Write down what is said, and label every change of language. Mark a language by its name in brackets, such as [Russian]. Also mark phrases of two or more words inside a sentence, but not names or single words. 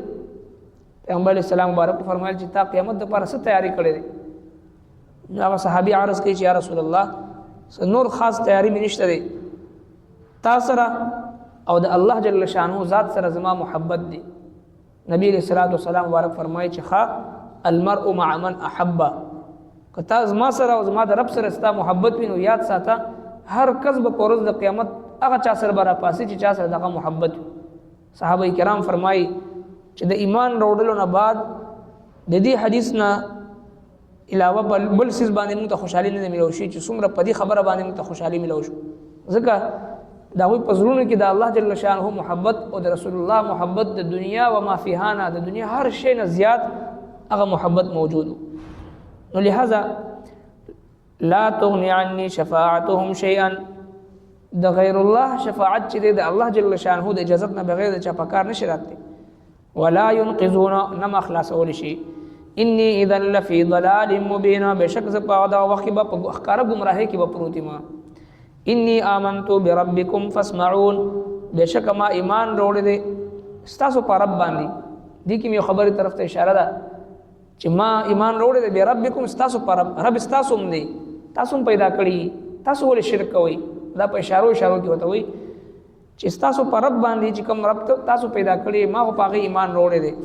[Pashto] پیغمبر [Arabic] علیہ السلام [Pashto] مبارک فرمایل چې تا قیامت دپاره څه تیاری کړې دی؟ نو هغه صحابي عرض کوي چې [Arabic] یا رسول الله [Pashto] نور خاص تیاری مې نشته دی، تا سره او د [Arabic] الله جل شانه [Pashto] ذات سره زما محبت دی. نبی [Arabic] علیہ السلام [Pashto] مبارک فرمایي چې ښه [Arabic] المرء مع من احب، [Pashto] که تا زما سره او زما د رب سره ستا محبت وي نو یاد ساته هر کس به په ورځ د قیامت هغه چا سره به راپاسي چې چا سره دغه محبت وي. صحابه کرام فرمایي چې د ایمان راوړلو نه بعد د دې حدیث نه علاوه بل څیز باندې موږ ته خوشحالي نه ملو شي چې څومره په دې خبره باندې موږ ته خوشحالي ملو شو. ځکه د هغوی په زړونو کې د [Arabic] الله جل شانه [Pashto] محبت او د رسول الله محبت د [Arabic] دنیا و ما فیها [Pashto] نه د دنیا هر شی نه زیات هغه محبت موجود. [Arabic] نو لہذا لا تغني عني شفاعتهم شيئا، [Pashto] د غیر الله شفاعت چې د [Arabic] الله جل شانه [Pashto] د اجازت نه بغیر د چا په کار نشي راتلی. [Arabic] ولا ينقذون [Pashto] نما خلاصول شي. [Arabic] اني اذا لفي ضلال مبين، [Pashto] بشک ز په دا وخت به اخکار گمراهی کې به پروتي ما. [Arabic] اني آمنت بربكم فاسمعون، [Pashto] بشک ما ایمان وروړی دی ستاسو په رب باندې. دې کې یو خبره طرف ته اشاره ده چې ما ایمان وروړی دی بربکم، ستاسو په رب ستاسو هم دی، تاسو هم پیدا کړی، تاسو ولې شرک کوئ؟ دا په اشارو کې وته وي چې ستاسو په رب باندې چې کوم رب تاسو پیدا کړی ما په هغه ایمان وروړی دی.